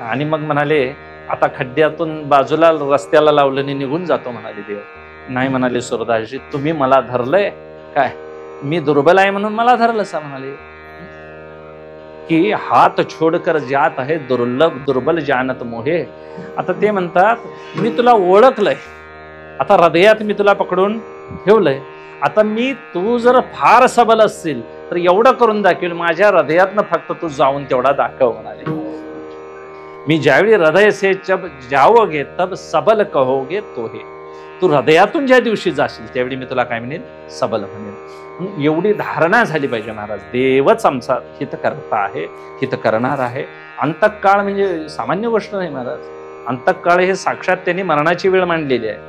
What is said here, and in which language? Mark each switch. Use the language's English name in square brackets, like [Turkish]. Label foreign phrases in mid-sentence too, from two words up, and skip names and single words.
[Marathi] आणि मग म्हणाले, आता खड्ड्यातून बाजूला रस्त्याला लावलं आणि निघून जातो म्हणाले देव. नाही म्हणाले सुरदासजी, तुम्ही मला धरलंय काय? मी दुर्बल आहे म्हणून मला धरलं सा म्हणाले की [Hindi] हात छोडकर [Marathi] जात आहे [Hindi] दुर्बल जानत मोहे. [Marathi] आता ते म्हणतात, मी तुला ओळखलंय, आता हृदयात मी तुला पकडून ठेवलंय. आता तू जर फार सबल असशील तर एवढं करून दाखवेल, माझ्या हृदयातनं फक्त तू जाऊन तेवढा दाखव म्हणाले. मी ज्यावेळी [Hindi] हृदय से जब जाओगे तब सबल कहोगे तो हे. [Marathi] तू हृदयातून ज्या दिवशी जाशील त्यावेळी मी तुला काय म्हणेन, सबल म्हणेन. एवढी धारणा झाली पाहिजे महाराज. देवच आमचा हितकर्ता आहे, हित करणार आहे. अंतकाळ म्हणजे सामान्य गोष्ट नाही महाराज. अंतकाळ हे साक्षात त्यांनी मरणाची वेळ मांडलेली आहे.